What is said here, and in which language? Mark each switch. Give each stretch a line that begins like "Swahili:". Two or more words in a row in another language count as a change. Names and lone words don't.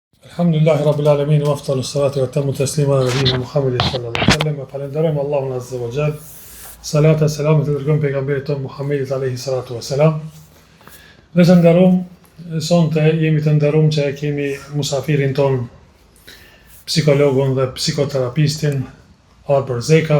Arabic: الحمد لله رب العالمين وأفضل الصلاة وأتم التسليم على نبينا محمد صلى الله عليه وسلم.
Albanian: Falenderojmë Allahun
Arabic: عز وجل.
Albanian: Salata selamet e dërgojmë pejgamberit ton Muhammedit
Arabic: عليه الصلاة والسلام.
Albanian: Dhe të nderuam, sonte jemi të nderuam që kemi musafirin ton, psikologun dhe psikoterapistin Arber Zeka.